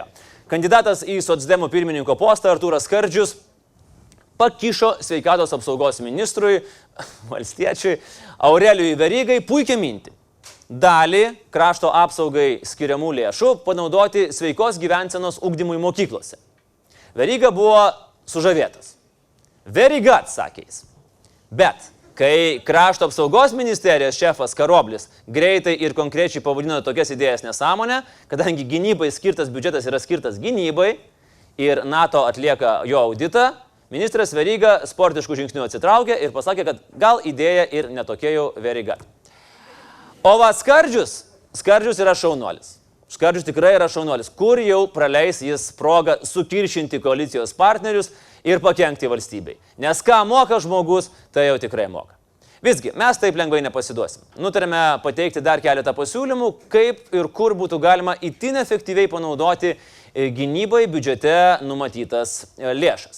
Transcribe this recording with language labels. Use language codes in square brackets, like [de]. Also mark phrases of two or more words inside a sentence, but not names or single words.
[lt] Kandidatas į socdemų pirmininko postą Artūras Skardžius pakišo sveikatos apsaugos ministrui, valstiečiui, Aurelijui Verygai puikią mintį. Dalį krašto apsaugai skiriamų lėšų panaudoti sveikos gyvensenos ugdymui mokyklose. Veryga buvo sužavėtas. [en] Very good, [lt] sakė jis. Bet, kai krašto apsaugos ministerijos šefas Karoblis greitai ir konkrečiai pavadino tokias idėjas nesąmonę, kadangi gynybai skirtas biudžetas yra skirtas gynybai ir NATO atlieka jo auditą, ministras Veryga sportiškų žingsnių atsitraukė ir pasakė, kad gal idėja ir netokia jau [en] very good. [lt] O va Skardžius yra šaunuolis. Skardžius tikrai yra šaunuolis, kur jau praleis jis progą sukiršinti koalicijos partnerius ir pakenkti valstybei. Nes ką moka žmogus, tai jau tikrai moka. Visgi, mes taip lengvai nepasiduosim. Nutarėme pateikti dar keletą pasiūlymų, kaip ir kur būtų galima itin efektyviai panaudoti gynybai biudžete numatytas lėšas.